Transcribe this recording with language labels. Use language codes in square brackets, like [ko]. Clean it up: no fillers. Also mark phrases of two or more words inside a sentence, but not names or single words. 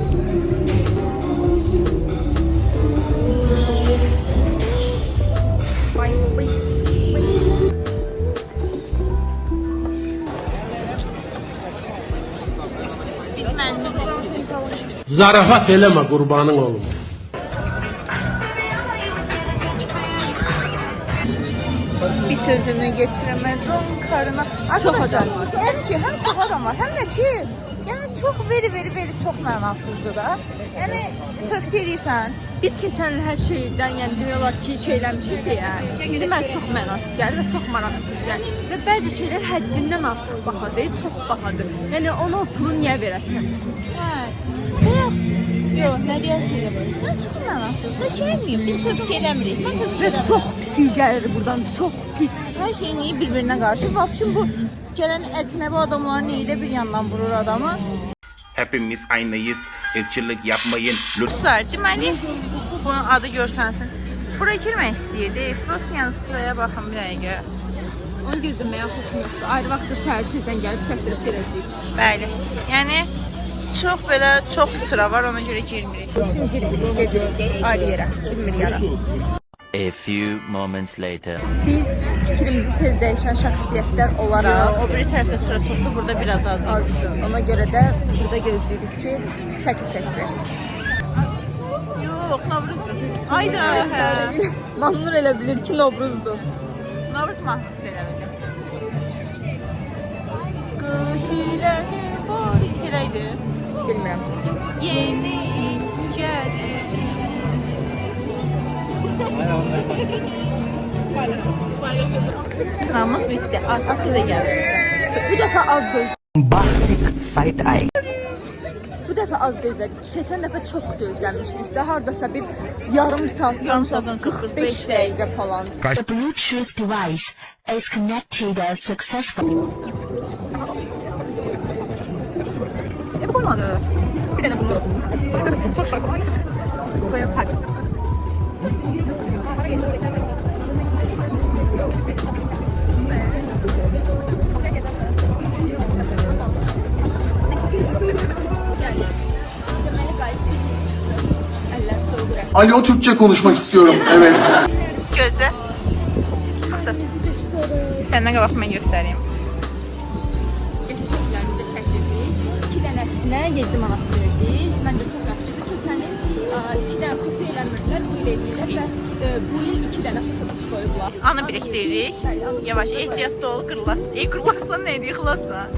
[az] Biz mənimiz istirik. Zarafat eləmə qurbanın olum. [tr] Bir sözünü geçiremedim karına. [az] Arkadaşlar, hem ki hem çok adam var hem de ki yani çok veri çok mənasızdır da. Yani tövsiye edirsən. Biz keçən il hər şeydən, yəni demək olar ki, şeyləmişik deyə. İndi mən çox mənasız gəlir və çox maraqsız gəlir. Və bəzi şeylər həddindən artıq bahadır, çox bahadır. Yəni ona o pulu niyə verəsən? Hə. Bayaq. Yox, nə deyəsən var? Mən çox mənasızdır. Gəlməyim. Biz tövsiye eləmirik. Mən tövsiye Və eləmirəm. çox pis gəlir buradan, çox pis. [tr] Her şey niye birbirine karşı? Vapşin bu gelen etine bu adamlar neyi de bir yandan vurur adamı. Hepimiz aynıyız. Irkçılık yapmayın. [az] Dostlar, deməli bunun adı görsənsin. Bura girmək istəyirdi. Rusiyanın sıraya baxın bir dəqiqə. Onu gözləməyə xoşum yoxdur. Ayrı vaxtda səhər tezdən gəlib çəkdirib gələcəyik. Bəli. Yəni çox sıra var, ona görə girmirik. Üçün girmirik, gedirik ayrı yerə, bilmir yara. [en] A few moments later. [az] Biz fikrimizi tez dəyişən şəxsiyyətlər olaraq O biri tərəfdə sıra çoxdur, burada biraz az. azdır. Ona görə də burada gözləyirik ki, çəkir. Yox, Novruz. Ayda. Mamnur elə bilir ki, Novruzdur. Novruz mahnısı eləmədim. Qış ilə barik eləydi. Bilmirəm. Yeni gəlir. Sıramız bitti. [tr] Artık bize geldi. [az] Bu dəfə az gözlədik. [en] Bombastic side eye. [az] Bu dəfə az gözlədik. Keçən dəfə çox gözləmişdik. Də hardasa bir yarım saatdan Yarım sonra saatdan çox, 45 dəqiqə falan. [en] The Bluetooth device is connected successfully. [tr] Yapamadı. Bir tane bunu. Çok farklı. Böyle pak. Alo, Türkçe konuşmak istiyorum. Evet. [az] Gözle. Sıktı. Senden qabaq mən göstəreyim. Geçən şəkillərimizdə çəkdirdik. 2 dənəsinə 7 manat verdik. Məncə çox yaxşıdır. Keçən il 2 dənə kopi eləmirdilər, bu il eləyirlər və bu il 2 dənə fotobus qoyublar. Anı biriktiririk. Yavaş ehtiyatlı ol, qırılasın. Qırılasın neydi, yıxılasın.